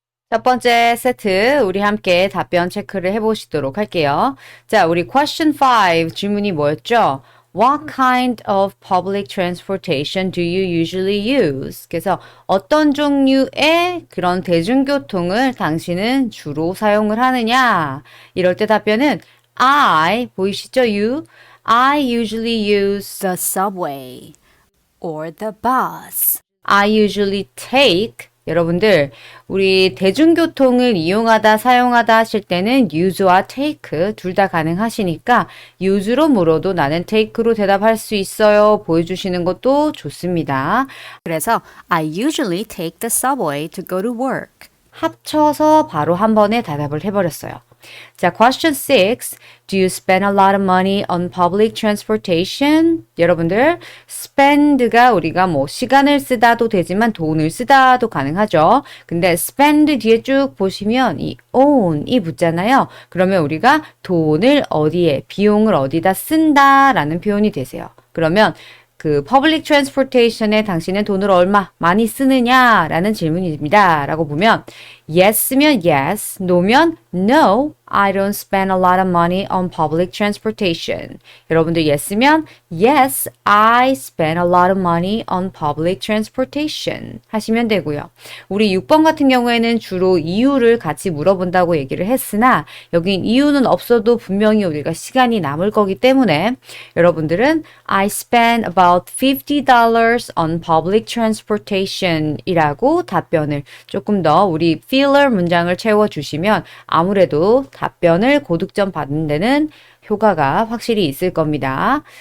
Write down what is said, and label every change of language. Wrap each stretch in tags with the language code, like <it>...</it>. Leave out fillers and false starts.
<ko>첫 번째 세트 우리 함께 답변 체크를 해보시도록 할게요. 자, 우리 question 5 질문이 뭐였죠?</ko> <en>What kind of public transportation do you usually use?</en> <ko>그래서 어떤 종류의 그런 대중교통을 당신은 주로 사용을 하느냐? 이럴 때 답변은 I, 보이시죠?</ko> <en>I usually use The subway or the bus. I usually take</en> <ko>여러분들 우리 대중교통을 이용하다 사용하다 하실 때는 use와 take 둘 다 가능하시니까 use로 물어도 나는 take로 대답할 수 있어요 보여주시는 것도 좋습니다. 그래서</ko> <en>I usually take the subway to go to work.</en> <ko>합쳐서 바로 한 번에 대답을 해버렸어요.</ko> <en>자, question 6. Do you spend a lot of money on public transportation?</en> <ko>여러분들, spend가 우리가 뭐 시간을 쓰다도 되지만 돈을 쓰다도 가능하죠. 근데 spend 뒤에 쭉 보시면 이 on이 붙잖아요. 그러면 우리가 돈을 어디에, 비용을 어디다 쓴다라는 표현이 되세요. 그러면 그 public transportation에 당신은 돈을 얼마 많이 쓰느냐라는 질문입니다. 라고 보면</ko> <en>yes면 yes, no면 no, I don't spend a lot of money on public transportation.</en> <ko>여러분들</ko> <en>yes면 yes, I spend a lot of money on public transportation</en> <ko>하시면 되고요. 우리 6번 같은 경우에는 주로 이유를 같이 물어본다고 얘기를 했으나 여긴 이유는 없어도 분명히 우리가 시간이 남을 거기 때문에 여러분들은</ko> <en>I spend about $50 on public transportation</en> <ko>이라고 답변을 조금 더 우리 filler 문장을 채워주시면 아무래도 답변을 고득점 받는 데는 효과가 확실히 있을 겁니다.</ko>